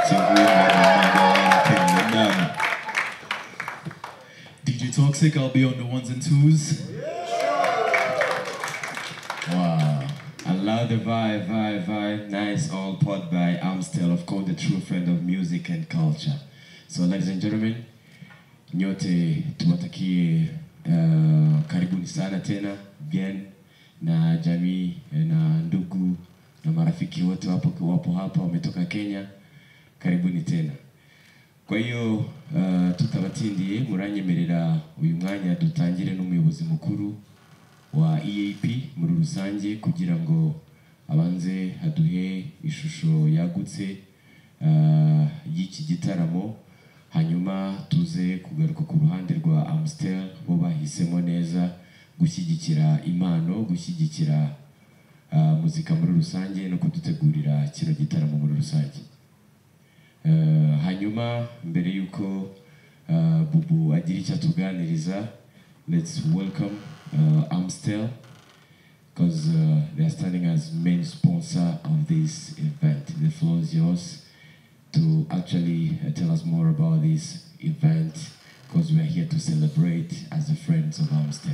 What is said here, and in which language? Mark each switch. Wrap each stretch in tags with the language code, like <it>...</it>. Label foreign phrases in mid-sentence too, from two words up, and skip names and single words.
<en>DJ Toxic, I'll be on the ones and twos. Wow, I love the vibe, nice, all poured by Amstel, of course, the true friend of music and culture. So, ladies and gentlemen,</en> <sw>nyote tuwatakie karibuni sana tena, Bien, na jamii, na ndugu, na marafiki wote wapo hapa, wametoka Kenya, karibuni tena. Kwa hiyo,</sw> <rw>tutabatindiye, muranyemerera uyu mwanya dutangire n'umuyobozi mukuru wa EAP muri rusange kugira ngo abanze aduhe ishusho yagutse y'iki gitaramo, hanyuma tuze kugaruka ku ruhande rwa Amstel bo bahisemo neza gushyigikira impano, gushyigikira muzika muri rusange no kudutegurira kino gitaramo muri rusange. Hanyuma mbere yuko Bubu agira icyo tuganiriza,</rw> <en>let's welcome Amstel because they are standing as main sponsor of this event. The floor is yours to actually tell us more about this event, because we are here to celebrate as the friends of Amstel.</en>